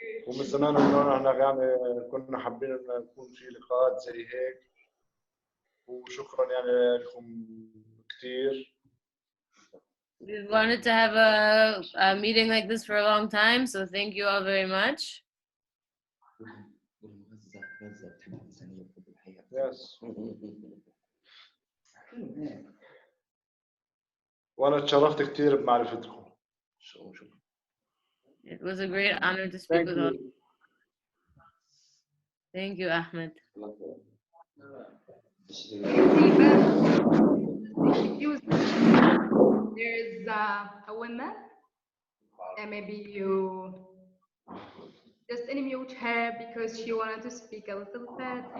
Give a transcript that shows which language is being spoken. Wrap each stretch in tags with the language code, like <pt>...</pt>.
<ar>ومن زمان انه احنا يعني كنا حابين انه يكون في لقاءات زي هيك وشكرا يعني لكم كثير.</ar> <en>We wanted to have a meeting like this for a long time, so thank you all very much. Yes.</en> <ar>وأنا اتشرفت كثير بمعرفتكم.</ar> <en>It was a great honor to speak with all. Thank you, Ahmed. There's a woman, and maybe you just unmute her because she wanted to speak a little bit.</en>